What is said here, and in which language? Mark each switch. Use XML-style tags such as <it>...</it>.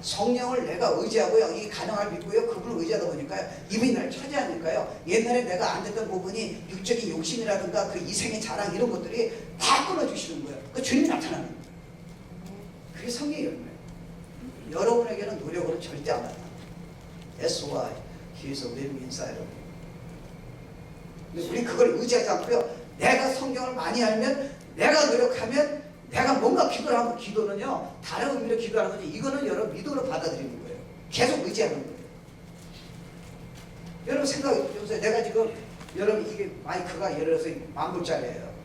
<ko>성령을 내가 의지하고요. 이 가능을 믿고요. 그분을 의지하다 보니까요. 이분이 나를 차지하니까요. 옛날에 내가 안 됐던 부분이 육적인 욕심이라든가 그 이생의 자랑 이런 것들이 다 끊어주시는 거예요. 그 주님이 나타나는 거예요. 그게 성령의 열매예요. 여러분에게는 노력으로 절대 안 나타나요.</ko> <en>That's why He is living inside of you.</en> <ko>근데 우리 그걸 의지하지 않고요. 내가 성경을 많이 알면, 내가 노력하면, 내가 뭔가 기도를 하면, 기도는요 다른 의미로 기도하는 거지, 이거는 여러분 믿음으로 받아들이는 거예요. 계속 의지하는 거예요. 여러분 생각해보세요. 내가 지금 여러분 이게 마이크가 예를 들어서 10,000불짜리예요.</ko>